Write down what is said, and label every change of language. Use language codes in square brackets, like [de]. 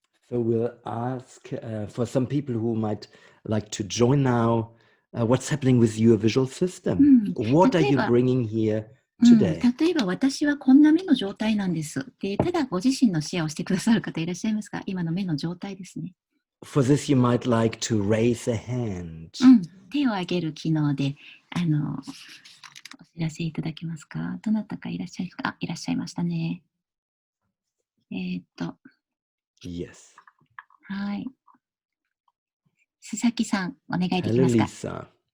[en] So we'll ask for some people who might like to join now. What's happening with your visual system? What are you bringing here today? [ja] 例えば私はこんな目の状態なんです。で、ただご自身のシェアをしてくださる方いらっしゃいますか？今の目の状態ですね。 [en] For this, you might like to raise a hand. [ja] 手を挙げる機能でお知らせいただけますか？どなたかいらっしゃいますか？いらっしゃいましたね。 [en] Yes. [ja] はい。須崎さん、お願いでき [en] Hello, [ja] ますか？